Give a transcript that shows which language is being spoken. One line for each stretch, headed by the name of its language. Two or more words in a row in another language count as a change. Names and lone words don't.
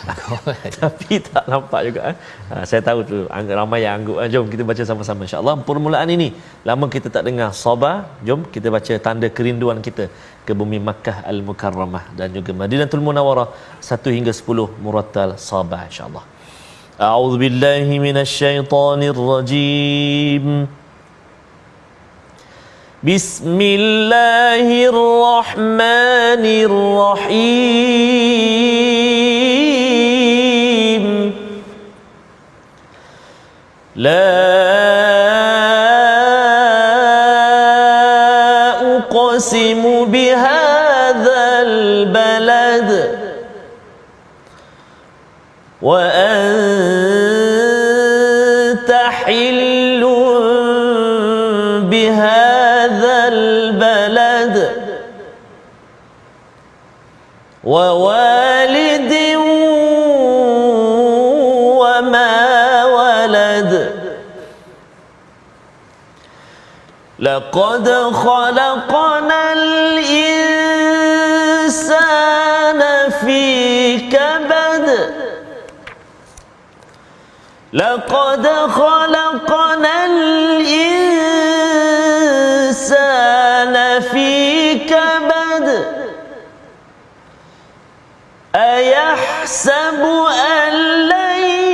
Malay: Tapi tak nampak juga. Saya tahu tu ramai yang angguk. Jom kita baca sama-sama
Arabic: إن شاء الله
Malay: permulaan ini. Lama kita tak dengar Sabah. Jom kita baca tanda kerinduan kita ke bumi Makkah Al-Mukarramah dan juga Madinatul Munawwarah 1 hingga 10 murattal Sabah
Arabic: إن شاء الله. أعوذ بالله من الشيطان الرجيم بسم الله الرحمن الرحيم. لا أقسم بهذا البلد و أنت حل بهذا البلد ووالد وما ولد. لقد خلقنا الإنسان في كبد لقد خلقنا الإنسان في كبد أيحسب أن لن